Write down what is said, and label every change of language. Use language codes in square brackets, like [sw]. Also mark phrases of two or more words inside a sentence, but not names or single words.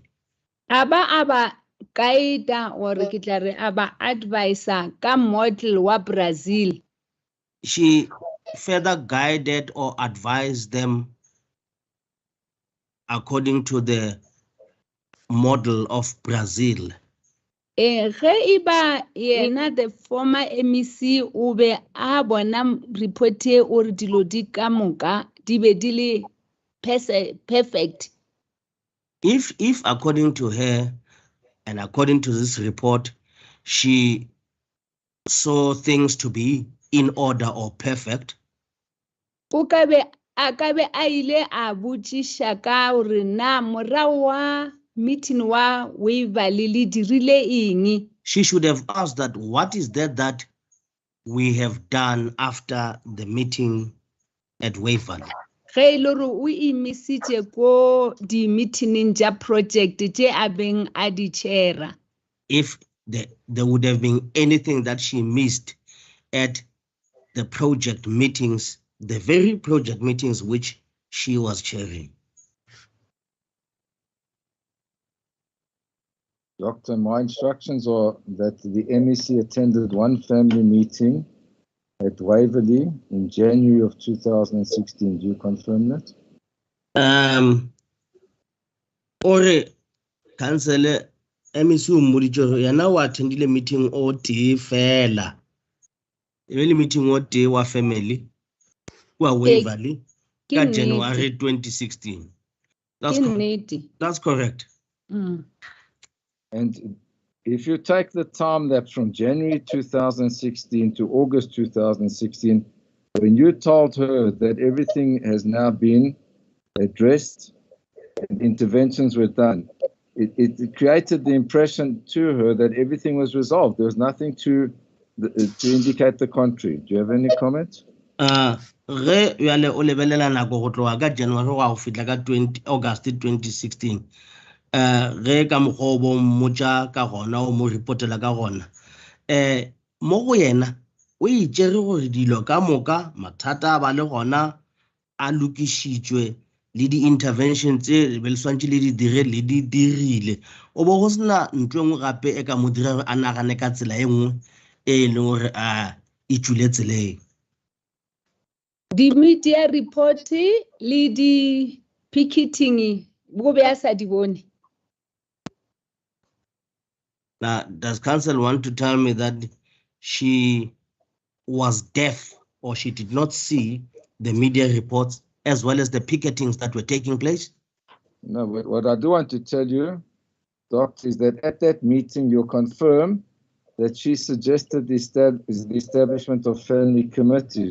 [nso] Aba kaida gore ke tla re aba advisor ka model wa Brazil. [en] She further guided or advised them according to the model of Brazil. [nso] Ge iba yena [en] the former MEC [nso] o be a bona report e o re dilo di ka moka di be di le perfect. [en] If according to her and according to this report, she saw things to be in order or perfect, [nso] O ka be a ile a botšiša ka gore na morao wa meeting wa Waverley le dirile eng. [en] she should have asked that what is that we have done after the meeting at Waverley. [nso] Ge e le gore o emisitše ko di meeting tša project tše a beng a di chaira. [en] If there would have been anything that she missed at the project meetings, the very project meetings which she was chairing. Doctor, my instructions are that the MEC attended one family meeting at Waverley in January of 2016. Do you confirm that? [nso] Ore council MEC mmoditse yana wa attendile meeting o tee fela. Really meeting o tee wa family wa Waverley ka January 2016. [en] That's correct. And if you take the time that from January 2016 to August 2016, when you told her that everything has now been addressed and interventions were done, it created the impression to her that everything was resolved. There was nothing to indicate the contrary. Do you have any comments? [nso] Re yale o lebelela nako go tloga ka January go fitla ka August 2016. Re ka mogobo mmotsa ka gona o mo reportela ka gona. Mo go yena o itšere gore dilo ka moka mathata ba le gona a lokišitšwe le di-intervention tse be le swantše le di dire le di dirile. O bo go sena ntho engwe gape e ka mo dira gore a nagane ka tsela e nngwe e leng gore e tswile tseleng. Di [en] media report [nso] le di picketing bo be a sa di bone. [en] Now, does council want to tell me that she was deaf or she did not see the media reports as well as the picketings that were taking place? No, but what I do want to tell you, Doctor, is that at that meeting you confirm that she suggested the establishment of family committees.